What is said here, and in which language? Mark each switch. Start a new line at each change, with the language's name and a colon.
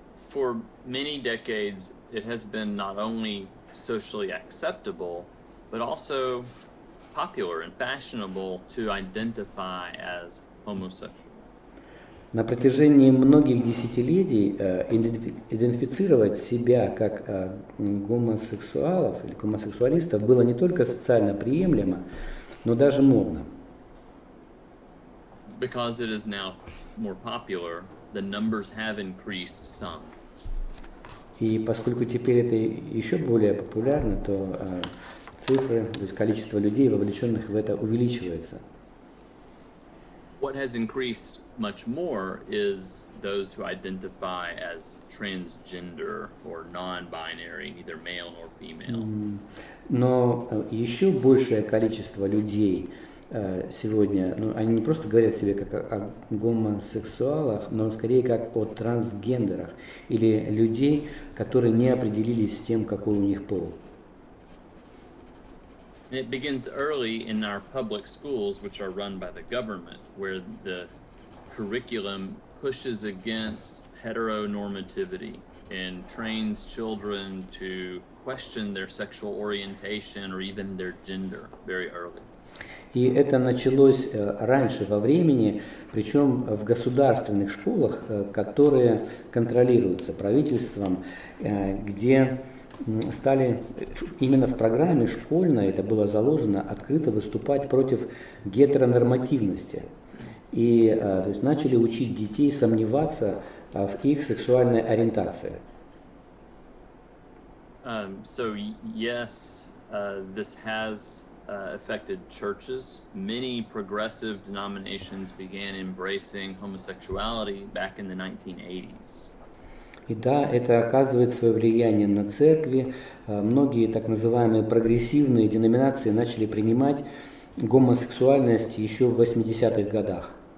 English: For many decades, it has been not only socially acceptable, but also popular and fashionable to identify as homosexual.
Russian: На протяжении многих десятилетий идентифицировать себя как гомосексуалов или гомосексуалистов было не только социально приемлемо, но даже модно.
English: Because it is now more popular, the numbers have increased some.
Russian: И поскольку теперь это еще более популярно, то цифры, то есть количество людей, вовлеченных в это, увеличивается.
English: What has increased much more is those who identify as transgender or non-binary, neither male nor female.
Russian: Но еще большее количество людей сегодня, они не просто говорят себе как о гомосексуалах, но скорее как о трансгендерах или людей, которые не определились с тем, какой у них пол.
English: And it begins early in our public schools, which are run by the government, where the curriculum pushes against heteronormativity and trains children to question their sexual orientation or even their gender very early.
Russian: И это началось раньше во времени, причем в государственных школах, которые контролируются правительством, где стали именно в программе школьной, это было заложено, открыто выступать против гетеронормативности. И то есть начали учить детей сомневаться в их сексуальной ориентации.
English: So yes, this has affected churches. Many progressive denominations began embracing homosexuality back in the 1980s.
Russian: И да, это оказывает свое влияние на церкви. Многие так называемые прогрессивные деноминации начали принимать гомосексуальность еще в 80-х годах.